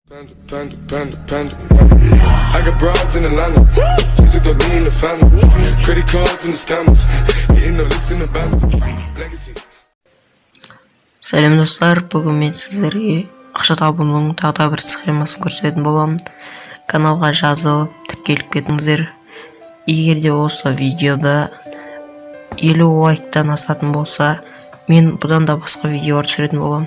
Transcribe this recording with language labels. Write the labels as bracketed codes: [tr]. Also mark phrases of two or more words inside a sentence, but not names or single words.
[en] Panda. I got broads in Atlanta. Just to throw me in the family. Credit cards and the scammers. Hitting the licks in the band. Legacies. [kk] Сәлем достар, бүгін мен сіздерге ақша табудың тағы да бір схемасын көрсететін боламын. Каналға жазылып, тіркеліп кетіңіздер. Егер де осы видеода 50 лайктан асатын болса, мен бұдан да басқа видеолар түсіретін боламын.